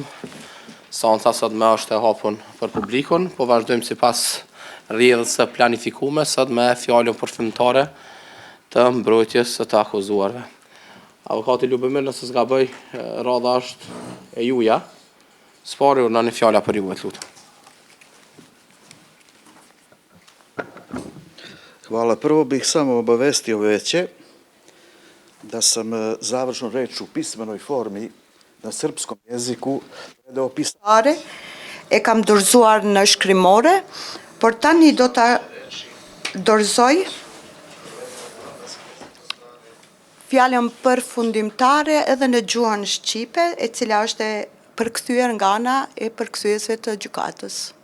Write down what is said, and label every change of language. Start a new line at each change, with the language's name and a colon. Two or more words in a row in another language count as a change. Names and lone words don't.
Albanian: Seanca sot me është e hapur për publikun, po vazhdojmë sipas rrjedhës së planifikuar sot me fjalën përfundimtare të mbrojtjes së të akuzuarve. Avokati Ljubomir, nëse s'gaboj, radha është e juja. Spari urna një fjala për ju, lutem.
Serbian: Hvala. Prvo bih samo obavestio veće da sam završnu reč u pismenoj formi na srpskom jeziku predao pisare.
Albanian: E kam dorëzuar në shkrimore, por tani do ta dorëzoj fjalën përfundimtare edhe në gjuhën shqipe, e cila është e përkthyer nga ana e përkthyesve të gjykatës.